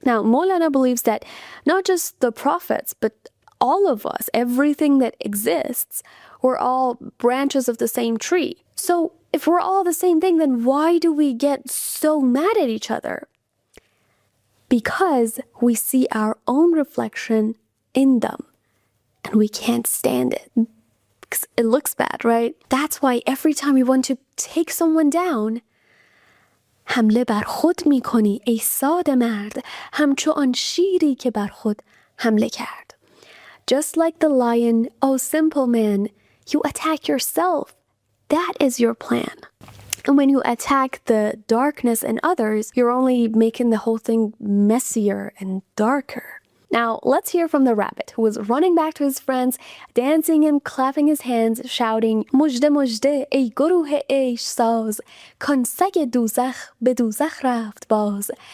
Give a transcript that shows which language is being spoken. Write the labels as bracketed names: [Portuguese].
[English] Now, Mowlana believes that not just the prophets, but all of us, everything that exists, we're all branches of the same tree. So if we're all the same thing, then why do we get so mad at each other? Because we see our own reflection in them and we can't stand it. Because it looks bad, right? That's why every time you want to take someone down, [Persian] حمله بر خود می کنی ای ساده مرد، همچو آن شیری که بر خود حمله کرد. [English] Just like the lion, oh simple man, you attack yourself. That is your plan. And when you attack the darkness in others, you're only making the whole thing messier and darker. Now, let's hear from the rabbit, who was running back to his friends, dancing and clapping his hands, shouting, [Persian] مژده مژده ای گروه عیش ساز، کان سگ دوزخ به دوزخ رفت باز.